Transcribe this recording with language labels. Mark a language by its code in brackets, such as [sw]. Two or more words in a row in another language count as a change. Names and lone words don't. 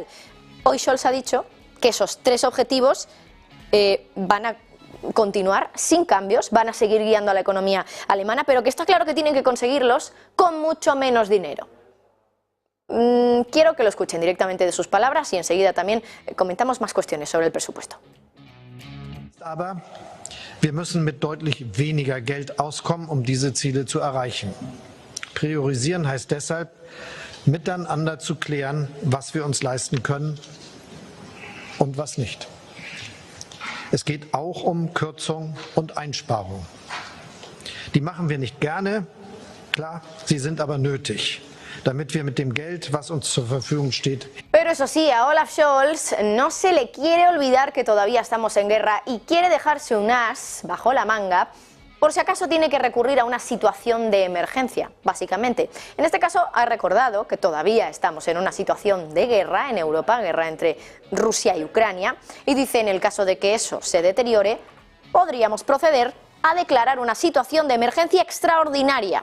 [es] Hoy Scholz ha dicho que esos tres objetivos van a continuar sin cambios, van a seguir guiando a la economía alemana, pero que está claro que tienen que conseguirlos con mucho menos dinero. Quiero que lo escuchen directamente de sus palabras y enseguida también comentamos más cuestiones sobre el presupuesto. [de] Aber wir müssen mit deutlich weniger Geld auskommen, um diese Ziele zu erreichen. Priorisieren heißt deshalb, miteinander zu klären, was wir uns leisten können und was nicht. Es geht auch um Kürzung und Einsparung. Die machen wir nicht gerne, klar, sie sind aber nötig, damit wir mit dem Geld, was uns zur Verfügung steht. [es] Pero eso sí, a Olaf Scholz no se le quiere olvidar que todavía estamos en guerra y quiere dejarse un as bajo la manga por si acaso tiene que recurrir a una situación de emergencia, básicamente. En este caso ha recordado que todavía estamos en una situación de guerra en Europa, guerra entre Rusia y Ucrania, y dice en el caso de que eso se deteriore, podríamos proceder a declarar una situación de emergencia extraordinaria.